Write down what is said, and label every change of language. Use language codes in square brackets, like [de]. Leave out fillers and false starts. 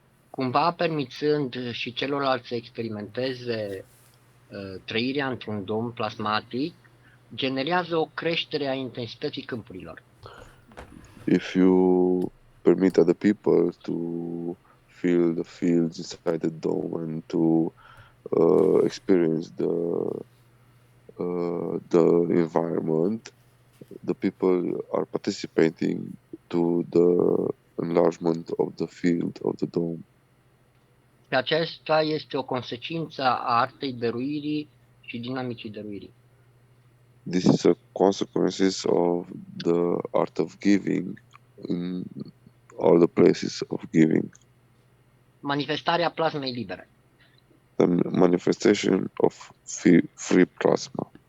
[ro] Cumva permițând și celorlalți să experimenteze trăirea într-un dom plasmatic, generează o creștere a intensității câmpurilor. [en] If you permit other people to feel the fields inside the dome and to experience the environment, the people are participating to the enlargement of the field of the dome. [ro] Și acesta este o consecință a artei dăruirii și dinamicii dăruirii. [en] This is a consequences of the art of giving in all the places of giving. [ro] Manifestarea plasmei libere. [en] The manifestation of free plasma.